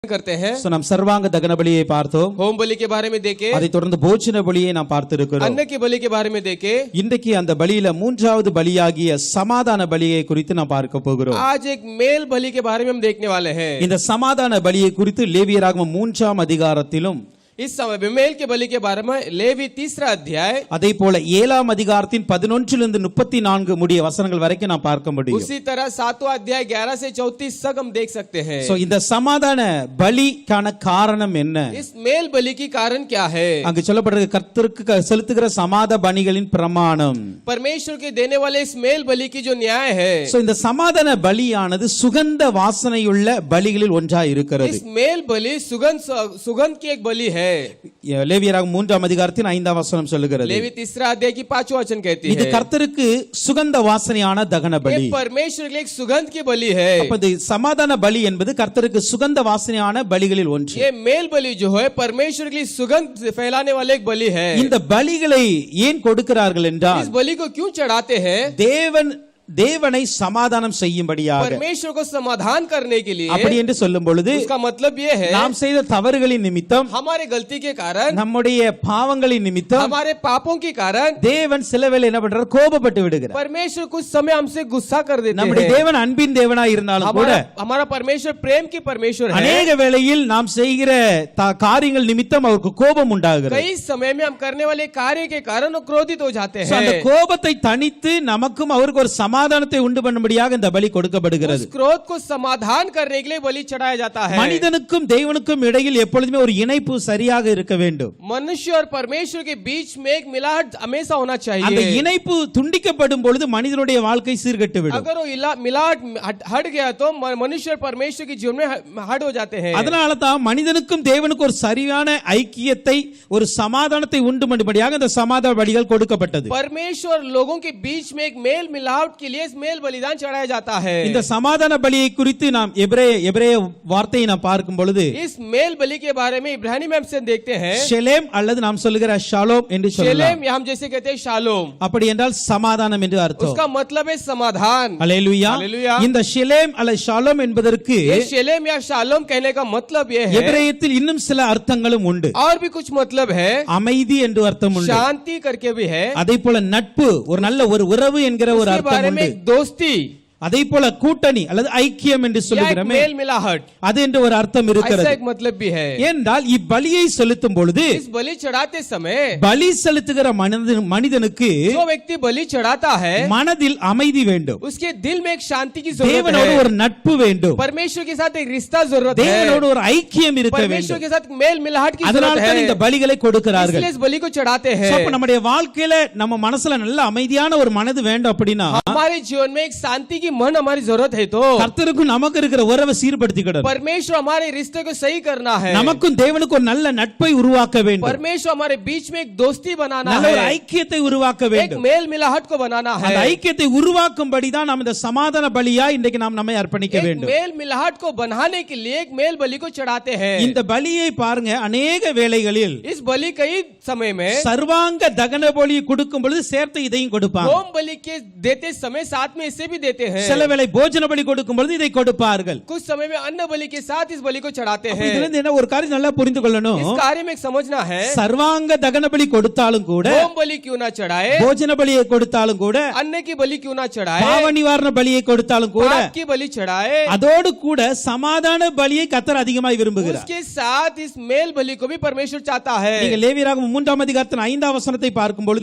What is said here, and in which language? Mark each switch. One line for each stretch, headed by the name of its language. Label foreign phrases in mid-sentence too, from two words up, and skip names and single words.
Hindi: करते हैं।
Tamil: நாம் சர்வாங்க தகன பலியை பார்த்தோம்.
Hindi: होम बलि के बारे में देखे,
Tamil: அதை தொடர்ந்து போஜன பலியை நாம் பார்த்திருக்கிறோம்.
Hindi: अन्न की बलि के बारे में देखे,
Tamil: இன்றைக்கு அந்த பலியில மூன்றாவது பலியாகிய சமாதான பலியை குறித்து நாம் பார்க்க போகிறோம்.
Hindi: आज एक मेल बलि के बारे में हम देखने वाले हैं।
Tamil: இந்த சமாதான பலியை குறித்து லேவியராகமம் 3ஆம் அதிகாரத்திலும்
Hindi: इस समय में मेल के बलि के बारे में लेवी 3रा अध्याय,
Tamil: அதே போல 7ஆம் அதிகாரத்தின் 11 to 34 முடிய வசனங்கள் வரைக்கும் நாம் பார்க்க முடியும்.
Hindi: उसी तरह 7वां अध्याय 11 से 34 तक हम देख सकते हैं।
Tamil: சோ இந்த சமாதான பலிக்கான காரணம் என்ன?
Hindi: इस मेल बलि की कारण क्या है?
Tamil: அங்கு சொல்லப்படுறது கர்த்தருக்கு செலுத்துகிற சமாதான பலிகளின் பிரமாணம்.
Hindi: परमेश्वर के देने वाले इस मेल बलि की जो न्याय है,
Tamil: சோ இந்த சமாதான பலியானது சுகந்த வாசனையுள்ள பலிகளில் ஒன்றாய் இருக்கிறது.
Hindi: इस मेल बलि सुगंध की एक बलि है।
Tamil: லேவியராகமம் 3ஆம் அதிகாரத்தின் 5ஆம் வசனம் சொல்லுகிறது.
Hindi: लेवी 3रा अध्याय की 5वां वचन कहती है,
Tamil: இது கர்த்தருக்கு சுகந்த வாசனையான தகன பலி.
Hindi: ये परमेश्वर के लिए एक सुगंध की बलि है।
Tamil: அப்ப இந்த சமாதான பலி என்பது கர்த்தருக்கு சுகந்த வாசனையான பலிகளில் ஒன்று.
Hindi: ये मेल बलि जो है परमेश्वर के लिए सुगंध फैलाने वाले एक बलि है।
Tamil: இந்த பலிகளை ஏன் கொடுக்கிறார்கள் என்றால்,
Hindi: इस बलि को क्यों चढ़ाते हैं?
Tamil: தேவனை சமாதானம் செய்யும்படியாக.
Hindi: परमेश्वर को समाधान करने के लिए।
Tamil: அப்படி என்று சொல்லும் பொழுது
Hindi: उसका मतलब ये है,
Tamil: நாம் செய்த தவறுகளின் நிமித்தம்,
Hindi: हमारे गलती के कारण,
Tamil: நம்முடைய பாவங்களின் நிமித்தம்
Hindi: हमारे पापों के कारण
Tamil: தேவன் சில வேளை என்ன பண்றார், கோபப்பட்டு விடுகிறார்.
Hindi: परमेश्वर कुछ समय हमसे गुस्सा कर देते
Tamil: நம்முடைய
Hindi: हैं।
Tamil: தேவன் அன்பின் தேவனாய் இருந்தாலும் கூட
Hindi: हमारा परमेश्वर प्रेम की परमेश्वर है।
Tamil: அநேக வேளையில் நாம் செய்கிற காரியங்கள் நிமித்தம் அவருக்கு கோபம் உண்டாகிறது.
Hindi: कई समय में हम करने वाले कार्य के कारण वो क्रोधित हो जाते हैं।
Tamil: அந்த கோபத்தை தணித்து நமக்கும் அவருக்கு ஒரு சமாதானத்தை உண்டு பண்ணும்படியாக இந்த பலி கொடுக்கப்படுகிறது.
Hindi: उस क्रोध को समाधान करने के लिए बलि चढ़ाया जाता है।
Tamil: மனிதனுக்கும் தேவனுக்கும் இடையில் எப்பொழுதுமே ஒரு இணைப்பு சரியாக இருக்க வேண்டும்.
Hindi: मनुष्य और परमेश्वर के बीच में एक मिलाट हमेशा होना चाहिए।
Tamil: அந்த இணைப்பு துண்டிக்கப்படும் பொழுது மனிதனுடைய வாழ்க்கை சீர்கெட்டு விடும்.
Hindi: अगर वो मिलाट हट गया तो मनुष्य और परमेश्वर के जीवन में हट हो जाते हैं।
Tamil: அதனால தான் மனிதனுக்கும் தேவனுக்கும் ஒரு சரியான ஐக்கியத்தை, ஒரு சமாதானத்தை உண்டு பண்ணும்படியாக இந்த சமாதான பலிகள் கொடுக்கப்பட்டது.
Hindi: परमेश्वर लोगों के बीच में एक मेल मिलावट के लिए मेल बलिदान चढ़ाया जाता है।
Tamil: இந்த சமாதான பலியை குறித்து நாம் எபிரேய வார்த்தையை நாம் பார்க்கும் பொழுது,
Hindi: इस मेल बलि के बारे में इब्रानी में हमसे देखते हैं
Tamil: ஷெலேம் அல்லது நாம் சொல்லுகிற ஷாலோம் என்று சொல்லலாம்.
Hindi: शेलेम या हम जैसे कहते हैं शालोम,
Tamil: அப்படி என்றால் சமாதானம் என்று அர்த்தம்.
Hindi: उसका मतलब है समाधान।
Tamil: அல்லேலூயா.
Hindi: हालेलुया।
Tamil: இந்த ஷெலேம் அல்லது ஷாலோம் என்பதற்கு
Hindi: ये शेलेम या शालोम कहने का मतलब ये है,
Tamil: எபிரேயத்தில் இன்னும் சில அர்த்தங்களும் உண்டு.
Hindi: और भी कुछ मतलब है।
Tamil: அமைதி என்று அர்த்தம் உண்டு.
Hindi: शांति करके भी है।
Tamil: அதே போல நட்பு, ஒரு நல்ல ஒரு உறவு என்கிற ஒரு
Hindi: उसके
Tamil: அர்த்தம்
Hindi: बारे में
Tamil: உண்டு.
Hindi: दोस्ती,
Tamil: அதே போல கூட்டணி அல்லது ஐக்கியம் என்று
Hindi: या एक
Tamil: சொல்லுகிறோமே,
Hindi: मेल मिलाहट,
Tamil: அது என்று ஒரு அர்த்தம்
Hindi: ऐसा
Tamil: இருக்கிறது.
Hindi: एक मतलब भी है।
Tamil: ஏனென்றால் இப்பலியை செலுத்தும் பொழுது
Hindi: इस बलि चढ़ाते समय
Tamil: பலி செலுத்துகிற மனிதனுக்கு
Hindi: जो व्यक्ति बलि चढ़ाता है
Tamil: மனதில் அமைதி வேண்டும்.
Hindi: उसके दिल में एक शांति की जरूरत
Tamil: தேவனோடு
Hindi: है।
Tamil: ஒரு நட்பு வேண்டும்.
Hindi: परमेश्वर के साथ एक रिश्ता जरूरत है।
Tamil: தேவனோடு ஒரு ஐக்கியம் இருக்க
Hindi: परमेश्वर
Tamil: வேண்டும்.
Hindi: के साथ मेल मिलाहट की
Tamil: அதனால
Hindi: जरूरत
Tamil: தான்
Hindi: है।
Tamil: இந்த பலிகளை கொடுக்கிறார்கள்.
Hindi: इसलिए इस बलि को चढ़ाते So, हैं।
Tamil: அப்ப நம்முடைய வாழ்க்கையில நம்ம மனசுல நல்ல அமைதியான ஒரு மனது வேண்டும் அப்படின்னா,
Hindi: हमारे जीवन में एक शांति की मन हमारी जरूरत है। तो
Tamil: கர்த்தருக்கும் நமக்கு இருக்கிற உறவை சீர்படுத்திக்கிடணும்.
Hindi: परमेश्वर हमारे रिश्ते को सही करना है।
Tamil: நமக்கும் தேவனுக்கும் ஒரு நல்ல நட்பை உருவாக்க வேண்டும்.
Hindi: परमेश्वर हमारे बीच में एक दोस्ती बनाना
Tamil: நல்ல ஒரு
Hindi: है,
Tamil: ஐக்கியத்தை உருவாக்க
Hindi: एक
Tamil: வேண்டும்.
Hindi: मेल मिलाहट को बनाना है।
Tamil: அந்த ஐக்கியத்தை உருவாக்கும்படி தான் நாம் இந்த சமாதான பலியா இன்றைக்கு நாம் நம்மை அர்ப்பணிக்க
Hindi: एक
Tamil: வேண்டும்.
Hindi: मेल मिलाहट को बनाने के लिए एक मेल बलि को चढ़ाते हैं।
Tamil: இந்த பலியை பாருங்க, अनेक வேளைகளில்
Hindi: इस बलि कई समय में
Tamil: சர்வாங்க தகன பலி கொடுக்கும் பொழுது சேர்த்து இதையும் கொடுப்பாங்க.
Hindi: होम बलि के देते समय साथ में इसे भी देते हैं।
Tamil: சில வேளை போஜன பலி கொடுக்கும் பொழுது இதை கொடுப்பார்கள்.
Hindi: कुछ समय में अन्न बलि के साथ इस बलि को चढ़ाते
Tamil: அப்ப
Hindi: हैं।
Tamil: இதுல இருந்து என்ன ஒரு காரியம் நல்லா புரிந்து கொள்ளணும்.
Hindi: इस कार्य में एक समझना है,
Tamil: சர்வாங்க தகன பலி கொடுத்தாலும் கூட,
Hindi: होम बलि क्यों ना चढ़ाए,
Tamil: போஜன பலியை கொடுத்தாலும் கூட,
Hindi: अन्न की बलि क्यों ना चढ़ाए,
Tamil: பாவ நிவாரண பலியை கொடுத்தாலும் கூட,
Hindi: पाप की बलि चढ़ाए,
Tamil: அதோடு கூட சமாதான பலியை கர்த்தர் அதிகமாய் விரும்புகிறார்.
Hindi: उसके साथ इस मेल बलि को भी परमेश्वर चाहता है।
Tamil: நீங்க லேவியராகமம் 3ஆம் அதிகாரத்தின் 5ஆம் வசனத்தை பார்க்கும் பொழுது,